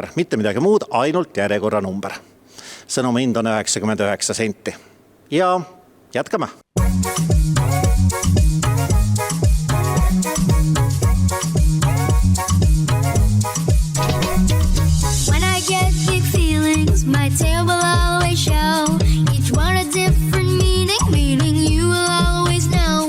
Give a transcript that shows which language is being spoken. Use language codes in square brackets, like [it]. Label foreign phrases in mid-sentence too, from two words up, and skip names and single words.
[et] Mitte midagi muud, ainult järjekorra number. Sõnumi hind on 99 senti. Ja jätkame. [en] When I get big feelings, my tail will always show. Each one a different meaning you will always know.